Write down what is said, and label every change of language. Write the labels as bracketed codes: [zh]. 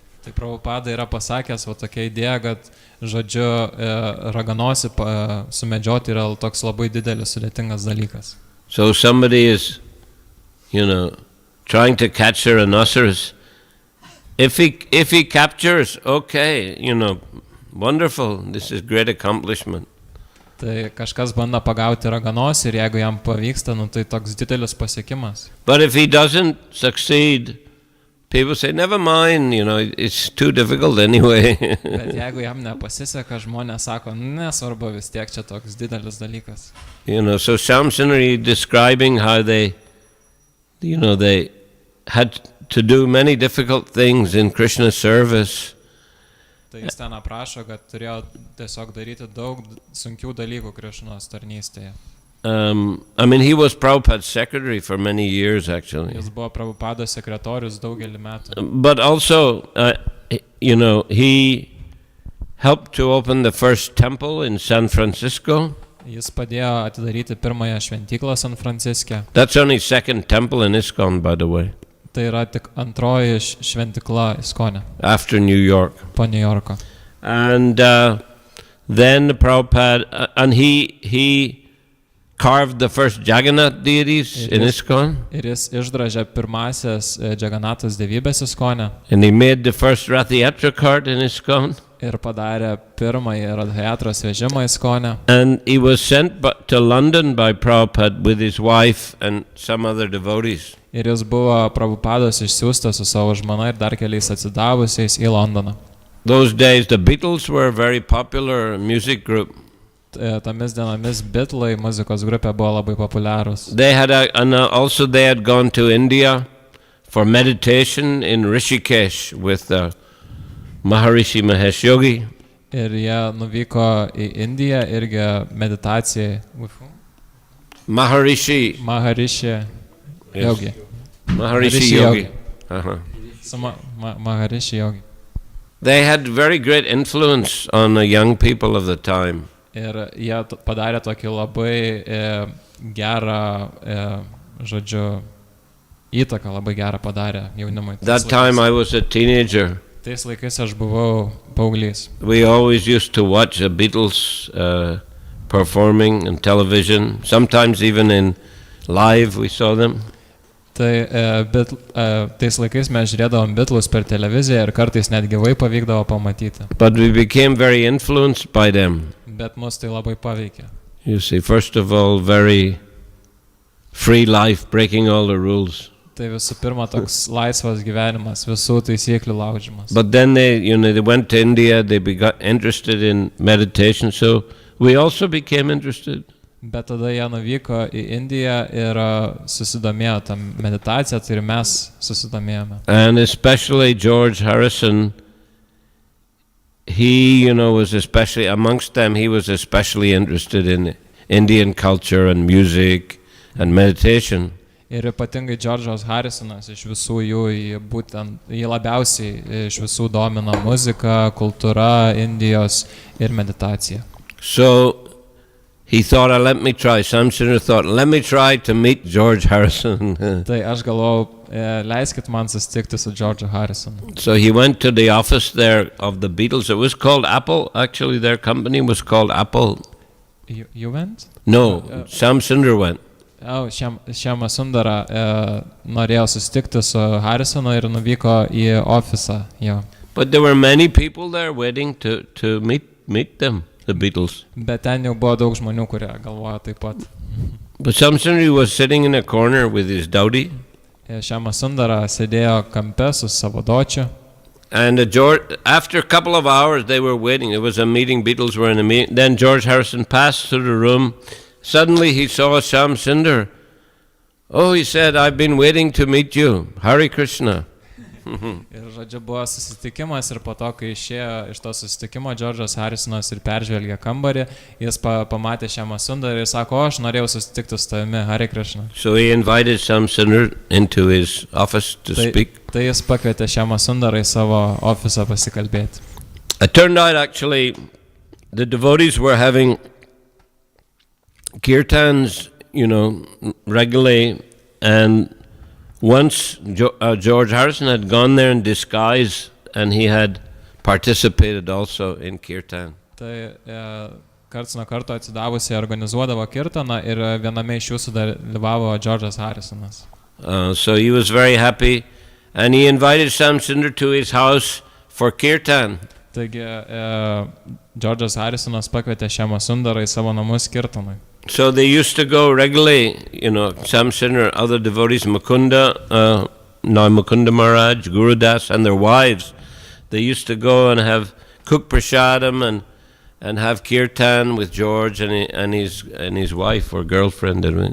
[lt] Tai Prabhupada yra pasakęs tokia idėja, kad žodžiu raganosį sumedžioti yra toks labai didelis sudėtingas dalykas. [en] So somebody is, trying to catch a rhinoceros. If he captures, okay, wonderful, this is great accomplishment. [lt] Tai kažkas bando pagauti raganosį ir jeigu jam pavyksta, tai toks didelis pasiekimas. [en] But if he doesn't succeed, people say, never mind, it's too difficult anyway. [lt] Bet jeigu jam nepasiseka, žmonės sako, nesvarbu, vis tiek čia toks didelis dalykas. [en] So Shamsunari describing how they had to do many difficult things in Krishna's service. [lt] Tai jis ten aprašo, kad turėjo tiesiog daryti daug sunkių dalykų Krišnos tarnystėje. [en] He was Prabhupada's secretary for many years, actually. [lt] Jis buvo Prabhupados sekretorius daugelį metų. [en] But also, he helped to open the first temple in San Francisco. [lt] Jis padėjo atidaryti pirmąją šventyklą San Franciske. [en] That's only second temple in ISKCON, by the way, [lt] Tai yra tik antroji šventykla Iskone [en] after New York. [lt] po New Yorko. [en] And then the Prabhupada, and he carved the first Jagannath deities in ISKCON, [lt] Ir jis išdražė pirmasias Džaganatos dievybės Iskone [en] and he made the first Rath Yatra cart in ISKCON. [lt] ir padarė pirmąjį Radhayatros vežimą Iskone. [en] And he was sent to London by Prabhupada with his wife and some other devotees. [lt] Ir jis buvo Prabhupados išsiųstas su savo žmona ir dar keliais atsidavusiais į Londoną. [en] Those days the Beatles were a very popular music group. [lt] Tomis dienomis Beatlai muzikos grupė buvo labai populiarūs. [en] They had also they had gone to India for meditation in Rishikesh with Maharishi Mahesh Yogi. [lt] Ir jie nuvyko į Indiją irgi meditacijai. [en] Maharishi Maharishi Yogi. Maharishi Yogi. [lt] Su Maharishi Yogi. [en] They had very great influence on the young people of the time. [lt] Ir jie padarė tokį labai gerą, žodžiu, įtaką labai gerą padarė jaunimui. [en] That time I was a teenager. [lt] Tais laikais aš buvau paauglys. [en] We always used to watch the Beatles performing on television. Sometimes even in live we saw them. [lt] Tai tais laikais mes žiūrėdavom Beatlus per televiziją ir kartais net gyvai pavykdavo pamatyti. [en] But we became very influenced by them. [lt] Bet mus tai labai paveikė. [en] You see, first of all, very free life, breaking all the rules. [lt] Tai visų pirma toks laisvas gyvenimas, visų taisyklių laužimas. [en] But then they went to India, they got interested in meditation, so we also became interested. [lt] Bet tada jie nuvyko į Indiją ir susidomėjo tą meditaciją, tai ir mes susidomėjome. [en] And especially George Harrison, he, was especially, amongst them, he was especially interested in Indian culture and music and meditation. [lt] Ir ypatingai Džordžas Harrisonas iš visų jį labiausiai iš visų domina muzika, kultūra, Indijos ir meditacija. [en] So he thought, let me try. Samsudar thought, let me try to meet George Harrison. [lt] Tai aš galvojau, leiskit man susitikti su Džordžu Harrisonu. [en] So he went to the office there of the Beatles. It was called Apple. Actually, their company was called Apple. You went? No, Samsudar went. [lt] Šiama Sundara norėjo susitikti su Harrisonu ir nuvyko į ofisą jo. [en] But there were many people there waiting to meet them, the Beatles. [lt] Bet ten jau buvo daug žmonių, kurie galvojo taip pat. [en] But Samsudar was sitting in a corner with his dowdy. [lt] Šiama Sundara sėdėjo kampe su savo dočiu. [en] And after a couple of hours they were waiting. It was a meeting, Beatles were in a meeting. Then George Harrison passed through the room. Suddenly he saw Samsudar. Oh, he said, I've been waiting to meet you. Hare Krishna. [lt] Ir žodžiu buvo susitikimas ir po to, kai išėjo iš to susitikimo, Džordžas Harrisonas ir peržvelgė kambarį, jis pamatė Šiamą Sundarą ir sako, aš norėjau susitikti su tavimi, Hare Krishna. [en] So he invited Samsudar into his office to speak. [lt] Tai jis pakvietė Šiamą Sundarą į savo ofisą pasikalbėti. [en] It turned out actually the devotees were having kirtans, regularly, and once George Harrison had gone there in disguise and he had participated also in kirtan. [lt] Tai karts nuo karto atsidavusiai organizuodavo kirtaną ir viename iš jų sudalyvavo Džordžas Harrisonas. [en] So he was very happy and he invited Samsudar to his house for kirtan. [lt] Taigi Džordžas Harrisonas pakvietė Šiamą Sundarą į savo namus kirtanui. [en] So they used to go regularly, Samsudar, other devotees, Mukunda Maharaj, Guru Das, and their wives. They used to go and cook prasadam and have kirtan with George and his wife or girlfriend.